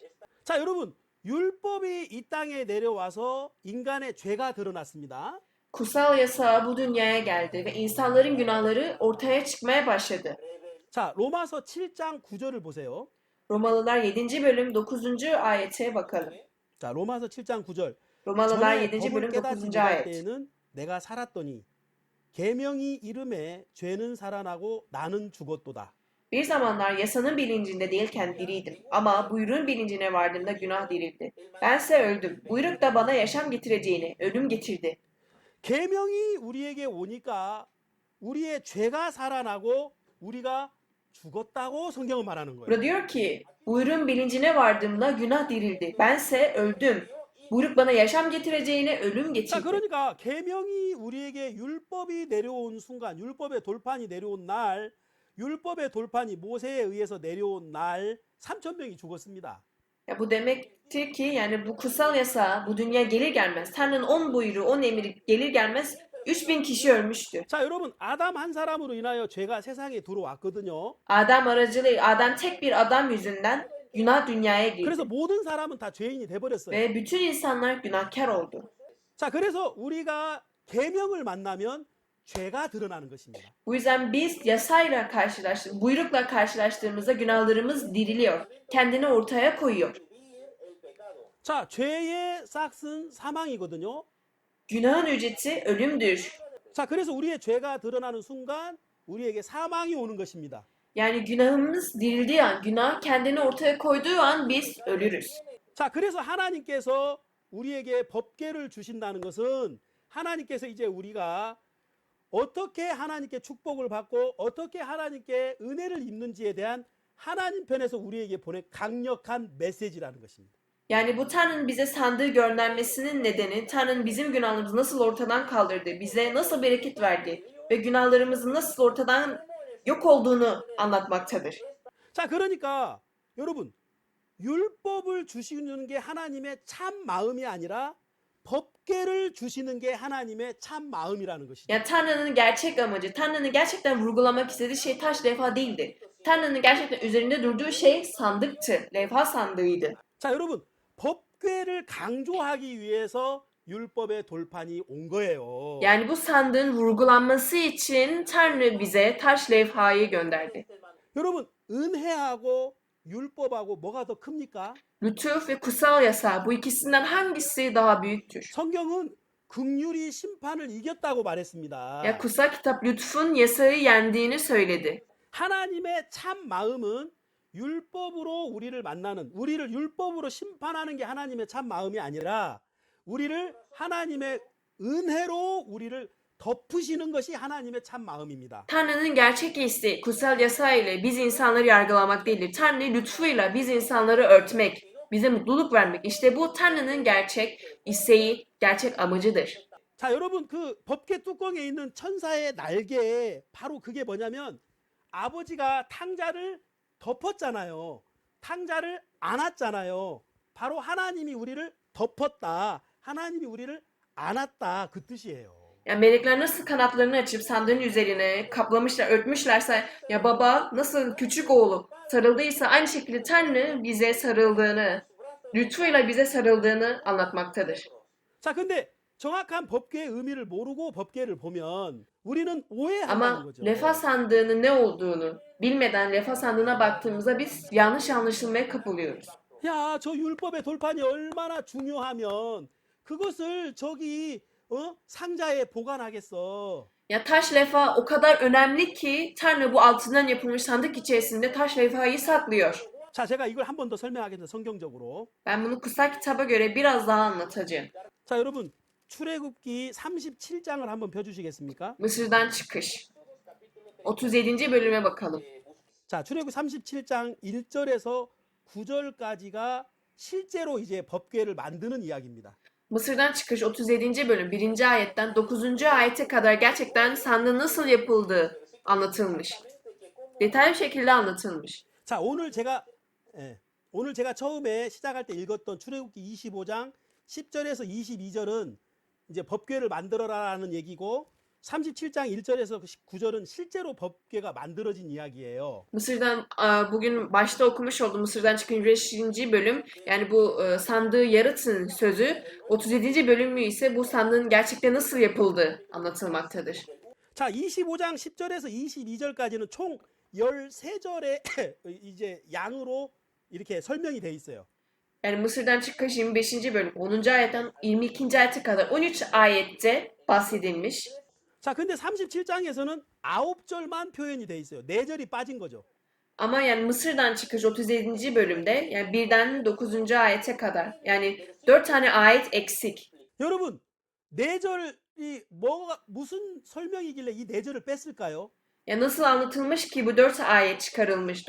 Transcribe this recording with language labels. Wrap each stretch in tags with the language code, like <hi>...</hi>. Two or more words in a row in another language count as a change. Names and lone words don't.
<ko>자, 여러분, 율법이 이 땅에 내려와서 인간의 죄가 드러났습니다.</ko> <tr>Kutsal yasa bu dünyaya geldi ve insanların günahları ortaya çıkmaya başladı.</tr> <ko>자, 로마서 7장 9절을 보세요.</ko> <tr>Romalılar 7. bölüm 9. ayete bakalım.</tr> <ko>자, 로마서 7장 9절.</ko> <tr>Romalılar</tr> <ko>전에</ko> <tr>7.</tr> <ko>법을</ko> <tr>bölüm</tr> <ko>깨닫지</ko> <tr>9.</tr> <ko>못할</ko> <tr>ayet.</tr> <ko>때에는 내가 살았더니 계명이 이름에 죄는 살아나고 나는 죽었도다.</ko> <tr>Bir zamanlar yasanın bilincinde değilken diriydim. Ama buyruğun bilincine vardığımda günah dirildi. Bense öldüm. Buyruk da bana yaşam getireceğini, ölüm getirdi.</tr> <ko>계명이 우리에게 오니까 우리의 죄가 살아나고 우리가 죽었다고 성경은 말하는 거예요.</ko> <tr>Burada diyor ki, buyruğun bilincine vardığımda günah dirildi. Bense öldüm. Buyruk bana yaşam getireceğine, ölüm</tr> <ko>자,</ko> <tr>getirdi.</tr> <ko>그러니까 계명이 우리에게 율법이 내려온 순간, 율법의 돌판이 내려온 날, 율법의 돌판이 모세에 의해서 내려온 날 3,000명이 죽었습니다.</ko> <tr>Ya bu demektir ki yani bu kutsal yasa bu dünya gelir gelmez. Tanrı'nın 10 buyruğu, 10 emri gelir gelmez 3000 kişi ölmüştü.</tr> <ko>자, 여러분, 아담 한 사람으로 인하여 죄가 세상에 들어왔거든요.</ko> <tr>Adem tek bir adam yüzünden günah dünyaya girdi.</tr> <ko>그래서 모든 사람은 다 죄인이 돼버렸어요.</ko> <tr>Ve bütün insanlar günahkar oldu.</tr> <ko>자, 그래서 우리가 계명을 만나면 죄가 드러나는 것입니다.</ko> <tr>Bu yüzden biz yasayla buyrukla karşılaştığımızda günahlarımız diriliyor. Kendini ortaya koyuyor.</tr> <ko>자, 죄의 싹은 사망이거든요.</ko> <tr>Günahın ücreti ölümdür.</tr> <ko>자, 그래서 우리의 죄가 드러나는 순간 우리에게 사망이 오는 것입니다.</ko> <tr>Yani günahımız dirildiği an, günah kendini ortaya koyduğu an biz ölürüz.</tr> <ko>자, 그래서 하나님께서 우리에게 법궤를 주신다는 것은 하나님께서 이제 우리가 어떻게 하나님께 축복을 받고 어떻게 하나님께 은혜를 입는지에 대한 하나님 편에서 우리에게 보낸 강력한 메시지라는 것입니다.</ko> <tr>Yani bu Tanrı'nın bize sandığı göndermesinin nedeni Tanrı'nın bizim günahlarımızı nasıl ortadan kaldırdı, bize nasıl bereket verdi ve günahlarımızın nasıl ortadan yok olduğunu anlatmaktadır.</tr> <ko>자, 그러니까 여러분, 율법을 주시는 게 하나님의 참 마음이 아니라 법궤를 주시는 게 하나님의 참 마음이라는 것이죠.</ko> <tr>Yani Tanrı'nın gerçek amacı, Tanrı'nın gerçekten vurgulamak istediği şey taş levha değildi. Tanrı'nın gerçekten üzerinde durduğu şey sandıktı, levha sandığıydı.</tr> <ko>자, 여러분, 법궤를 강조하기 위해서 율법의 돌판이 온 거예요.</ko> <tr>Yani bu sandığın vurgulanması için Tanrı bize taş levhayı gönderdi.</tr> <ko>여러분, 은혜하고 율법하고 뭐가 더 큽니까?</ko> <tr>Lütuf ve kutsal yasa bu ikisinden hangisi daha büyüktür?</tr> <ko>성경은 긍휼이 심판을 이겼다고 말했습니다.</ko> <tr>Ya kutsal kitap lütfun yasayı yendiğini söyledi.</tr> <ko>하나님의 참 마음은 율법으로 우리를 만나는, 우리를 율법으로 심판하는 게 하나님의 참 마음이 아니라 우리를 하나님의 은혜로 우리를 덮으시는 것이 하나님의 참 마음입니다.</ko> <tr>Tanrı'nın gerçek isteği kutsal yasa ile biz insanları yargılamak değildir. Tanrı lütfuyla biz insanları örtmek, bize mutluluk vermek. İşte bu Tanrı'nın gerçek isteği, gerçek amacıdır.</tr> <ko>자, 여러분, 그 법궤 뚜껑에 있는 천사의 날개, 바로 그게 뭐냐면 아버지가 탕자를 덮었잖아요. 탕자를 안았잖아요. 바로 하나님이 우리를 덮었다. 하나님이 우리를 안았다. 그 뜻이에요.</ko> <tr>Yani melekler nasıl kanatlarını açıp sandığın üzerine kaplamışlar, örtmüşlerse ya baba nasıl küçük oğlu sarıldıysa aynı şekilde Tanrı bize sarıldığını, lütfuyla bize sarıldığını anlatmaktadır.</tr> <ko>자, 근데 정확한 법궤의 의미를 모르고 법궤를 보면 우리는 오해한다는</ko> <tr>Ama</tr> <ko>거죠.</ko> <tr>refah sandığının ne olduğunu bilmeden refah sandığına baktığımızda biz yanlış anlaşılmaya kapılıyoruz.</tr> <ko>야, 저 율법의 돌판이 얼마나 중요하면 그것을 저기 상자에 보관하겠어.</ko> <tr>Ya taş levha o kadar önemli ki Tanrı bu altından yapılmış sandık içerisinde taş levhayı saklıyor.</tr> <ko>자, 제가 이걸 한 번 더 설명하겠습니다. 성경적으로.</ko> <tr>Ben bunu kutsal kitaba göre biraz daha anlatacağım.</tr> <ko>자, 여러분, 출애굽기 37장을 한번 펴주시겠습니까?</ko> <tr>Mısır'dan çıkış. 37. bölüme bakalım.</tr> <ko>자, 출애굽기 37장 1절에서 9절까지가 실제로 이제 법궤를 만드는 이야기입니다.</ko> <tr>Mısır'dan çıkış 37. bölüm 1. ayetten 9. ayete kadar gerçekten sandığın nasıl yapıldığı anlatılmış. Detaylı şekilde anlatılmış.</tr> <ko>자, 오늘 제가 처음에 시작할 때 읽었던 출애굽기 25장 10절에서 22절은 이제 법궤를 만들어라라는 얘기고 37장 1절에서 9절은 실제로 법궤가 만들어진 이야기예요.</ko> <tr>Mısır'dan bugün başta okumuş olduğum Mısır'dan çıkınca 5. bölüm yani bu sandığı yaratın sözü 37. bölümü ise bu sandığın gerçekten nasıl yapıldığı anlatılmaktadır.</tr> <ko>자, 25장 10절에서 22절까지는 총 13절의 이제 양으로 이렇게 설명이 돼 있어요.</ko> <tr>Yani Mısır'dan çıkış 25. bölüm 10. ayetten 22. ayete kadar 13 ayette bahsedilmiş.</tr> <ko>자, 근데 37장에서는 9절만 표현이 돼 있어요. 4절이 빠진 거죠.</ko> <tr>Ama yani Mısır'dan çıkış 37. bölümde yani 1'den 9. ayete kadar yani 4 tane ayet eksik.</tr> <ko>여러분, 4절이 무슨 설명이길래 이 4절을 뺐을까요?</ko> <tr>Ya nasıl anlatılmış ki bu 4 ayet çıkarılmış?</tr>